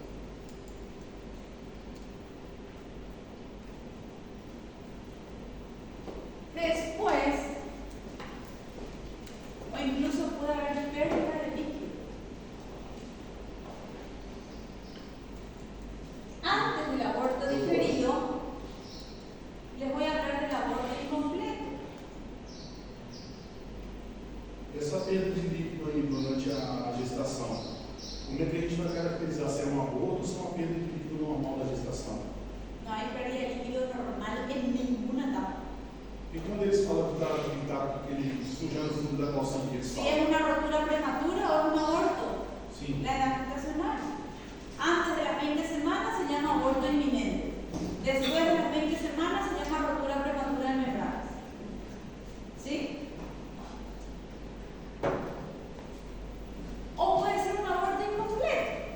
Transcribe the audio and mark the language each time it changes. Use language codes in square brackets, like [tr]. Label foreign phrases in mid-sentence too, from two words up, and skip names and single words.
[es] Después, o incluso puede haber pérdida de líquido. Antes del aborto diferido, les voy a hablar del aborto incompleto. [pt] Essa perda de líquido aí durante a gestação, como é que a gente vai caracterizar se é um aborto ou se é uma perda de líquido normal da gestação? [es] No hay pérdida de líquido normal en ninguna etapa. [pt] E quando eles falam que está aquele sujando o fundo da calça que eles [es] Si [pt] falam? [es] es una rotura prematura o es un aborto, [pt] Sim. [es] la edad gestacional. Antes de las 20 semanas se llama aborto inminente. Después de las 20 semanas se llama rotura prematura de membranas. ¿Sí? O puede ser un aborto incompleto.